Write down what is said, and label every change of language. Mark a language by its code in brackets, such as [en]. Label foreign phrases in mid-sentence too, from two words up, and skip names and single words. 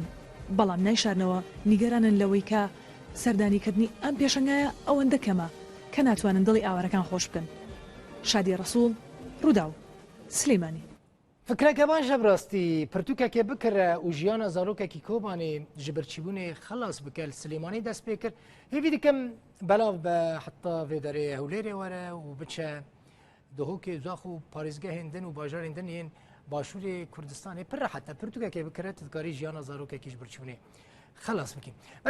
[ckb] بەڵام نایشارنەوە نیگەرانن لەوەی کە سەردانیکردنی ئەم پێشەنگایە ئەوەندە کەمە کە ناتوانن دڵی ئاوارەکان خۆش بکەن. شادی ڕەسوڵ ڕووداو سلێمانی. [ku] فکرەکە باشە بڕاستی پرتوکێکێ بکرە و ژیانە زارۆکێکی کۆبانێ ji birçîbûnê xelas bike li Silêmanî dest pê kir hêvî dikim belav be heta vê derê hewlêrê were û biçe dihokê zax û parêzgehên din û bajarên din yên başûrê Kurdistanê pir rehet e pirtûkekê bikire tu dikarî jiyana zarokekî ji birçîbûnê xelas bikî.